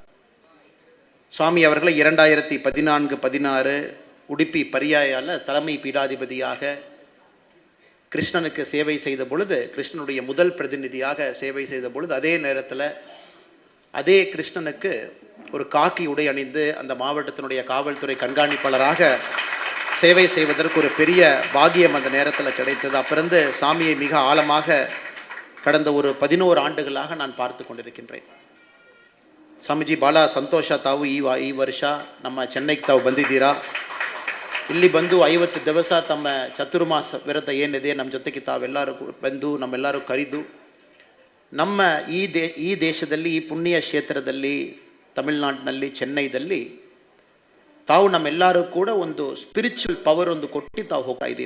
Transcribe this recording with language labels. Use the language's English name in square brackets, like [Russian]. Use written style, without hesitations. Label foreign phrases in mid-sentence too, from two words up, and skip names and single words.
[Tamil] சுவாமி அவர்களை 2014-16 உடுப்பி பரியாயால தலைமை பீடாதிபதியாக கிருஷ்ணனுக்கு சேவை செய்த பொழுது, கிருஷ்ணனுடைய முதல் பிரதிநிதியாக சேவை செய்த பொழுது, அதே நேரத்தில் அதே கிருஷ்ணனுக்கு ஒரு காக்கி உடை அணிந்து அந்த மாவட்டத்தினுடைய காவல்துறை கண்காணிப்பாளராக சேவை செய்வதற்கு ஒரு பெரிய பாக்கியம் அந்த நேரத்தில் கிடைத்தது. அப்பிருந்து சாமியை மிக ஆழமாக கடந்த ஒரு 11 ಆಂಡುಗಳಾக நான் பார்த்து கொண்டிருக்கின்றேன். [Kannada] ಸ್ವಾಮೀಜಿ ಭಾಳ ಸಂತೋಷ, ತಾವು ಈ ವರ್ಷ ನಮ್ಮ ಚೆನ್ನೈಗೆ ತಾವು ಬಂದಿದ್ದೀರಾ. ಇಲ್ಲಿ ಬಂದು 50 ದಿವಸ ತಮ್ಮ ಚತುರ್ಮಾಸ ವ್ರತ ಏನಿದೆ ನಮ್ಮ ಜೊತೆಗೆ ತಾವೆಲ್ಲರೂ ಬಂದು ನಮ್ಮೆಲ್ಲರೂ ಕರೆದು ನಮ್ಮ ಈ ದೇಶದಲ್ಲಿ, ಈ ಪುಣ್ಯ ಕ್ಷೇತ್ರದಲ್ಲಿ, ತಮಿಳುನಾಡಿನಲ್ಲಿ, ಚೆನ್ನೈದಲ್ಲಿ ತಾವು ನಮ್ಮೆಲ್ಲರೂ ಕೂಡ ಒಂದು [English] spiritual power [Kannada] ಒಂದು ಕೊಟ್ಟು ತಾವು ಹೋಗ್ತಾ ಇದ್ದೀರಾ.